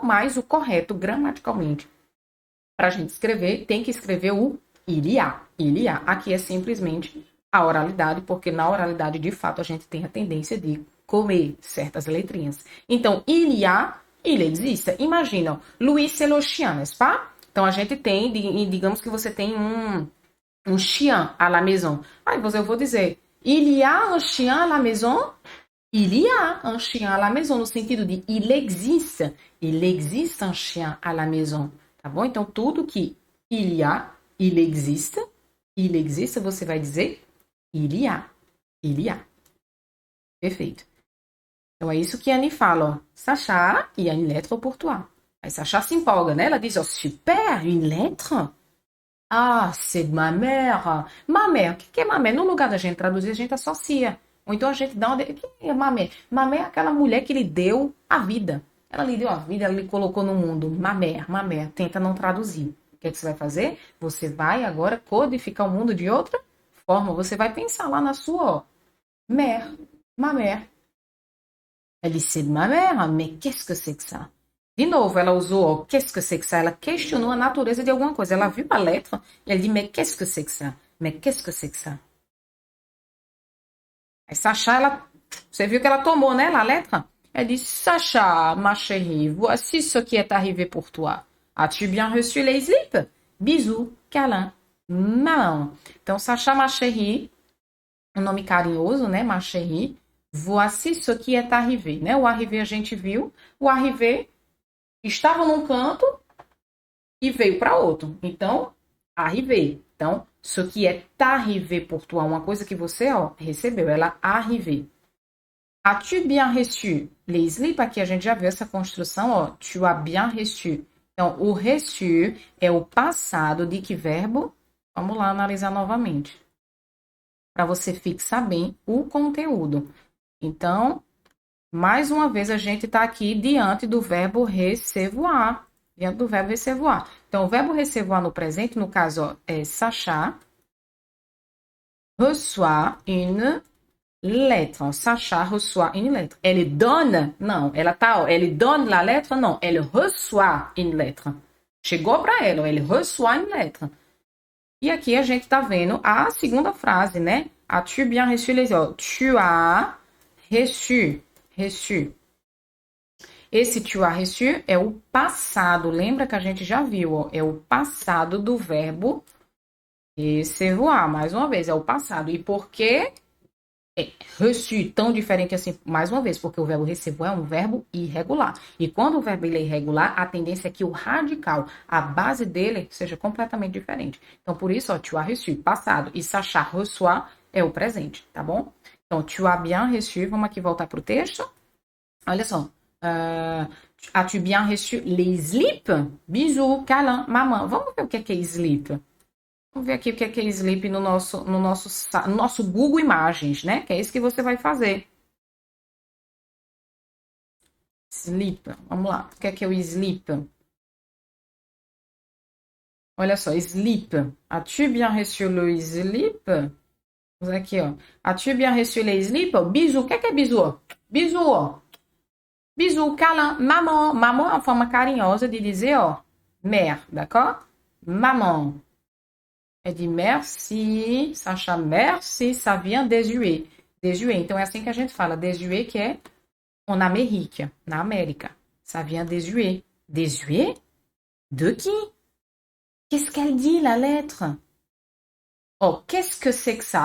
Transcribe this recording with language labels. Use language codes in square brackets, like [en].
[pt] Mas o correto, gramaticalmente, pra gente escrever, tem que escrever o il y a. [fr] Il y a. [pt] Aqui é simplesmente a oralidade, porque na oralidade, de fato, a gente tem a tendência de comer certas letrinhas. [fr] Então, il y a, il existe. Imagina, Louis c'est le chien, n'est-ce pas? [pt] Então, a gente tem, digamos que você tem um [fr] chien à la maison. [pt] Aí eu vou dizer, [fr] il y a un chien à la maison? Il y a un chien à la maison, [pt] no sentido de [fr] il existe un chien à la maison. [pt] Tá bom? Então, tudo que [fr] il y a, il existe, [pt] você vai dizer [fr] il y a. [pt] Perfeito. Então, é isso que a Annie fala, ó. [fr] Sacha, il y a une lettre pour toi. [pt] Aí Sacha se empolga, né? Ela diz, ó, super, [fr] une lettre? Ah, c'est de ma mère. Ma mère, [pt] o que é [fr] ma mère? [pt] No lugar da gente traduzir, a gente associa. Ou então a gente dá uma... O que é ma mère? Ma mère é aquela mulher que lhe deu a vida. Ela lhe deu a vida, ela lhe colocou no mundo. [fr] Ma mère. [pt] Tenta não traduzir. O que é que você vai fazer? Você vai agora codificar o mundo de outra forma. Você vai pensar lá na sua, ó. [fr] Mère. Ma mère. Elle dit, c'est de ma mère, mais qu'est-ce que c'est que ça? [pt] De novo, ela usou, ó, [fr] qu'est-ce que c'est que ça? [pt] Ela questionou a natureza de alguma coisa. Ela viu a letra e ela disse, [fr] mais qu'est-ce que c'est que ça? Mais qu'est-ce que c'est que ça? [pt] Aí Sacha, você viu que ela tomou, né, a letra? [fr] Elle dit, Sacha, ma chérie, voici ce qui est arrivé pour toi. As-tu bien reçu les slips? Bisous, câlin, maman. [pt] Então, Sacha, [fr] ma chérie, [pt] um nome carinhoso, né, ma chérie. Voici ce qui est arrivé, né? O arrivé a gente viu. O arrivé estava num canto e veio para outro. Então, arrivé. Então, [fr] ce qui est arrivé pour toi, [pt] uma coisa que você, ó, recebeu, ela arrivé. [fr] As-tu bien reçu les slips? [pt] Aqui a gente já viu essa construção, ó. [fr] Tu as bien reçu. [pt] Então, o reçu é o passado de que verbo? Vamos lá analisar novamente. Para você fixar bem o conteúdo. Então, mais uma vez, a gente está aqui diante do verbo recevoir. Diante do verbo recevoir. Então, o verbo recevoir no presente, no caso, ó, é [fr] Sacha reçoit une lettre. Sacha reçoit une lettre. Elle donne, [pt] não, ela tá, ó, [fr] elle donne la lettre, não, elle reçoit une lettre. [pt] Chegou para ela, [fr] ó, elle reçoit une lettre. [pt] E aqui a gente tá vendo a segunda frase, né? [fr] As-tu bien reçu les autres? Tu as reçu, reçu. [pt] Esse [fr] tu as reçu [pt] é o passado. Lembra que a gente já viu, ó, é o passado do verbo recevoir. Mais uma vez, é o passado. E por que é reçu tão diferente assim? Mais uma vez, porque o verbo recevoir é um verbo irregular. E quando o verbo ele é irregular, a tendência é que o radical, a base dele, seja completamente diferente. Então, por isso, ó, [fr] tu as reçu, [pt] passado. E [fr] Sacha reçoit [pt] é o presente, tá bom? Então, [fr] tu as bien reçu. [pt] Vamos aqui voltar para o texto. Olha só. [fr] As-tu bien reçu les slips? Bisous, câlin, maman. [pt] Vamos ver o que é slip. Vamos ver aqui o que é slip no nosso Google Imagens, né? Que é isso que você vai fazer. Slip. Vamos lá. O que é o slip? Olha só, slip. [fr] As-tu bien reçu le slip? [pt] Vamos aqui, ó. [fr] As-tu bien reçu les slips? Bisous. [pt] O que é [fr] bisou? Bisou, ó. Bisous, câlin, maman. [pt] Maman é uma forma carinhosa de dizer, ó, mère, [fr] d'accord? Maman. Elle dit merci, Sacha, merci, ça vient déjouer. [pt] Déjouer, então é assim que a gente fala, déjouer, que é [fr] en Amérique, [pt] na América. [fr] Ça vient déjouer. Déjouer? De qui? Qu'est-ce qu'elle dit, la lettre? Ó, qu'est-ce que c'est que ça?